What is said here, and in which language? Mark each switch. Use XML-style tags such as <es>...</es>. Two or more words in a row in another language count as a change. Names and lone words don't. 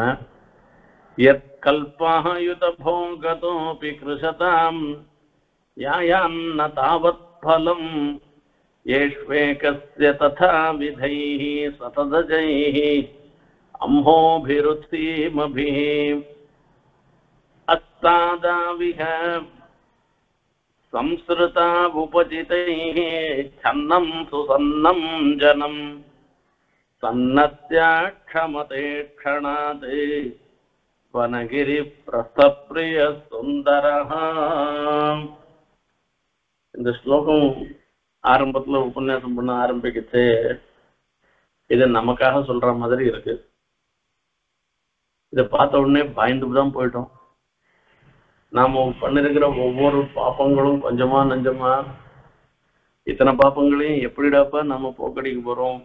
<sa>यत्कल्पायुत भोगतोऽपि कृशतां यायान्न तावत् फलं एष्वेकस्य तथा विधैः शतशतजैः अंहोभिरुत्सीमभिः अस्तादाविह संस्कृता उपचितैः छन्नं सुसन्नं जनं सन्नत्या क्षमते क्षणात् वनगिरिप्रस्थप्रिय सुन्दरः.</sa> <ta>இந்த ஸ்லோகம் ஆரம்பத்துல உபன்யாசம் பண்ண ஆரம்பிக்கிச்சு. இது நமக்காக சொல்ற மாதிரி இருக்கு. இதை பார்த்த உடனே பயந்து தான் போயிட்டோம். நாம பண்ணிருக்கிற ஒவ்வொரு பாப்பங்களும் கொஞ்சமா நஞ்சமா, இத்தனை பாப்பங்களையும் எப்படிடாப்ப நம்ம போக்கடிக்க போறோம்?</ta>